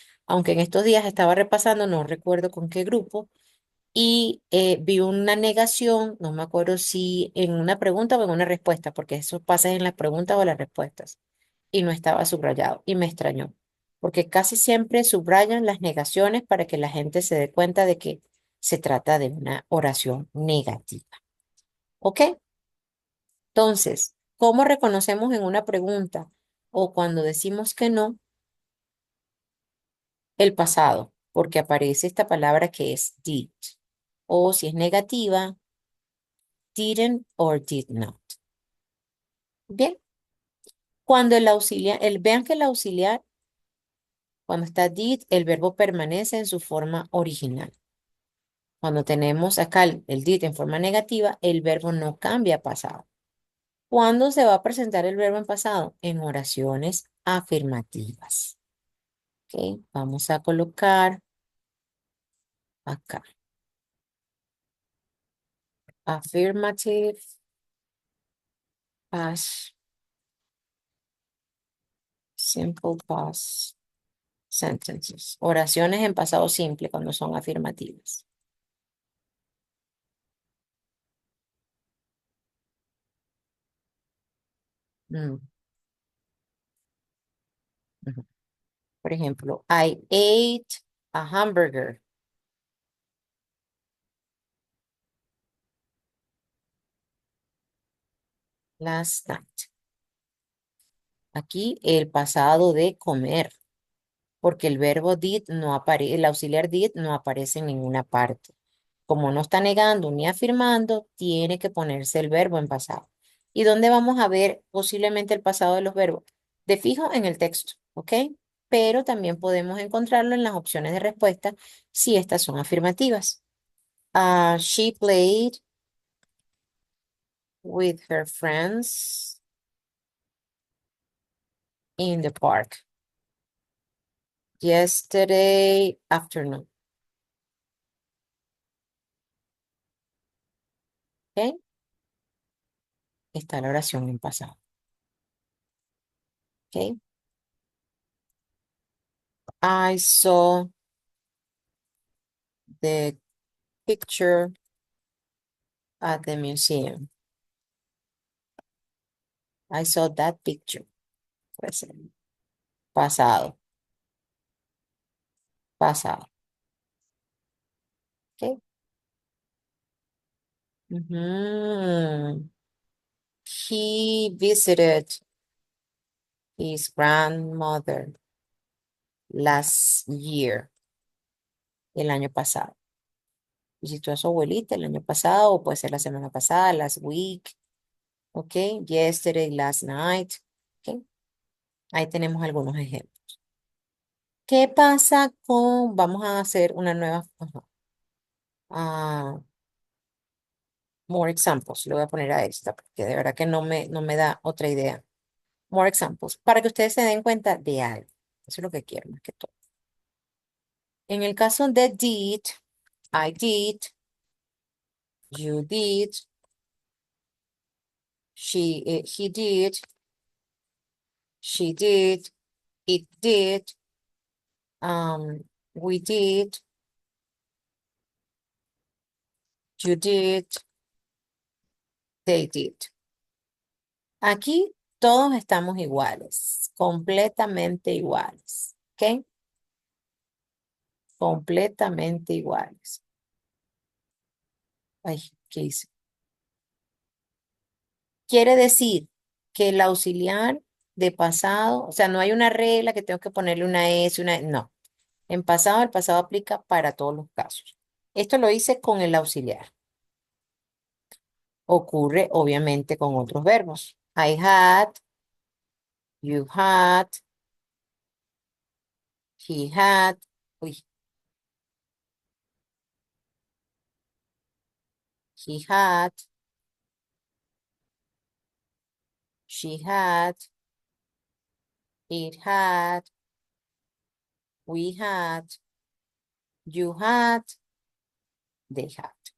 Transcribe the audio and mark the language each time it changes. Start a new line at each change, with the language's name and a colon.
Spanish: Aunque en estos días estaba repasando, no recuerdo con qué grupo, y vi una negación, no me acuerdo si en una pregunta o en una respuesta, porque eso pasa en las preguntas o las respuestas, y no estaba subrayado, y me extrañó, porque casi siempre subrayan las negaciones para que la gente se dé cuenta de que se trata de una oración negativa. ¿Ok? Entonces, ¿cómo reconocemos en una pregunta o cuando decimos que no el pasado? Porque aparece esta palabra que es did. O si es negativa,
English: didn't or did not.
Spanish: Bien, cuando el auxiliar, vean que el auxiliar, cuando está did, el verbo permanece en su forma original. Cuando tenemos acá el did en forma negativa, el verbo no cambia a pasado. ¿Cuándo se va a presentar el verbo en pasado? En oraciones afirmativas. Ok, vamos a colocar acá.
English: Affirmative past, simple past sentences.
Spanish: Oraciones en pasado simple cuando son afirmativas. Mm, ujú. Por ejemplo,
English: I ate a hamburger last night.
Spanish: Aquí el pasado de comer, porque el verbo did no aparece, el auxiliar did no aparece en ninguna parte. Como no está negando ni afirmando, tiene que ponerse el verbo en pasado. ¿Y dónde vamos a ver posiblemente el pasado de los verbos? De fijo en el texto, ¿ok? Pero también podemos encontrarlo en las opciones de respuesta si estas son afirmativas.
English: She played with her friends in the park yesterday afternoon.
Spanish: ¿Ok? Está la oración en pasado. ¿Ok?
English: I saw the picture at the museum. I saw that picture.
Spanish: Puede ser. Pasado, pasado. ¿Ok? Ujú.
English: He visited his grandmother last year.
Spanish: el año pasado. Visitó a su abuelita el año pasado, o puede ser la semana pasada,
English: last week,
Spanish: ¿ok?
English: Yesterday, last night,
Spanish: ¿ok? Ahí tenemos algunos ejemplos. ¿Qué pasa con, vamos a hacer una nueva, ajá, ah,
English: more examples,
Spanish: le voy a poner a esta, porque de verdad que no me da otra idea.
English: More examples,
Spanish: para que ustedes se den cuenta de algo. Eso es lo que quiero más que todo. En el caso de
English: did, I did, you did, he did, she did, it did, um, we did, you did, they did.
Spanish: Aquí todos estamos iguales, completamente iguales, ¿ok? Completamente iguales. Ay, ¿qué hice? Quiere decir que el auxiliar de pasado, o sea, no hay una regla que tengo que ponerle una S, no. En pasado, el pasado aplica para todos los casos. Esto lo hice con el auxiliar. Ocurre obviamente con otros verbos.
English: I had, you had, he had, uy, he had, she had, it had, we had, you had, they had.